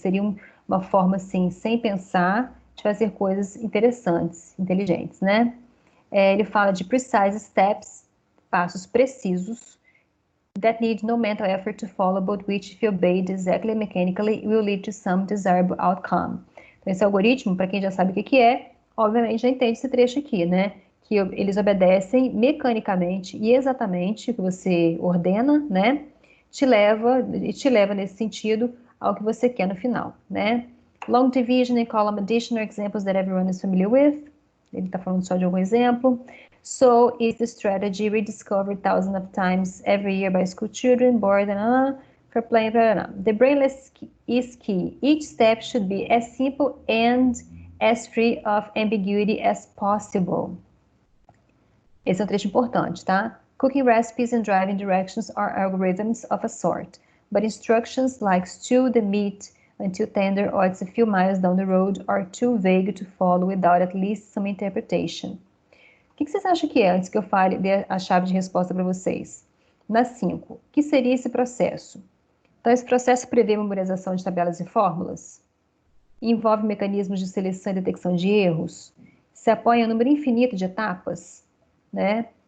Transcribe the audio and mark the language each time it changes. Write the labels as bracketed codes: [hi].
[pt] Seria uma forma, assim, sem pensar, de fazer coisas interessantes, inteligentes, né? Ele fala de [en] precise steps, [pt] passos precisos, [en] that need no mental effort to follow, but which, if obeyed exactly mechanically, will lead to some desirable outcome. [pt] Então, esse algoritmo, para quem já sabe o que é, obviamente já entende esse trecho aqui, né? Que eles obedecem mecanicamente e exatamente o que você ordena, né? Te leva nesse sentido ao que você quer no final, né? [en] Long division and column addition are examples that everyone is familiar with. [pt] Ele está falando só de algum exemplo. [en] So is the strategy rediscovered thousands of times every year by school children, bored and for playing. The brainless is key. Each step should be as simple and as free of ambiguity as possible. [pt] Esse é um trecho importante, tá? [en] Cooking recipes and driving directions are algorithms of a sort, but instructions like stew the meat until tender or it's a few miles down the road are too vague to follow without at least some interpretation. [pt] O que vocês acham que é, antes que eu fale, dê a chave de resposta para vocês? Na 5, o que seria esse processo? Então, esse processo prevê memorização de tabelas e fórmulas? Envolve mecanismos de seleção e detecção de erros? Se apoia em um número infinito de etapas? Né?